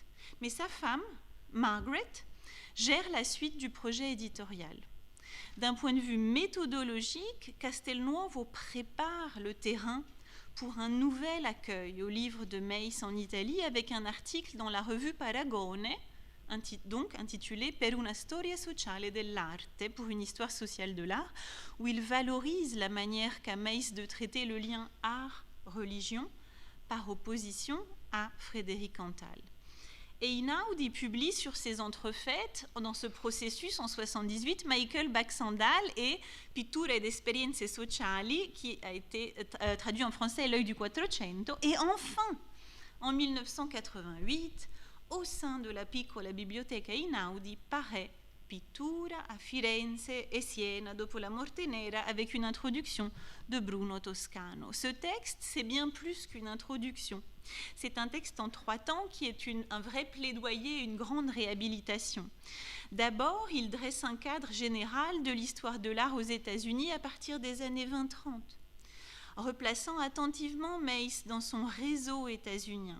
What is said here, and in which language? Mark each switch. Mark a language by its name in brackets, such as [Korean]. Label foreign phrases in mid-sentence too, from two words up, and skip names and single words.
[French] Mais sa femme, Margaret, gère la suite du projet éditorial. D'un point de vue méthodologique, Castelnuovo prépare le terrain pour un nouvel accueil au livre de Meis en Italie avec un article dans la revue Paragone, donc intitulé [Italian] Per una storia sociale dell'arte, [French] pour une histoire sociale de l'art, où il valorise la manière qu'a Meis de traiter le lien art-religion par opposition à Frédéric Antal. Einaudi publie sur ces entrefaites, dans ce processus en 78, Michael Baxandal et [Italian] Pitture ed esperienze sociali, [French] qui a été traduit en français L'œil du Quattrocento. Et enfin, en 1988, au sein de la Piccola Biblioteca Einaudi, paraît [Italian] Pittura a Firenze e Siena dopo la Morte Nera, [French] avec une introduction de Bruno Toscano. Ce texte, c'est bien plus qu'une introduction. C'est un texte en 3 temps qui est un vrai plaidoyer, une grande réhabilitation. D'abord, il dresse un cadre général de l'histoire de l'art aux États-Unis à partir des années 20-30, replaçant attentivement Mace dans son réseau états-unien.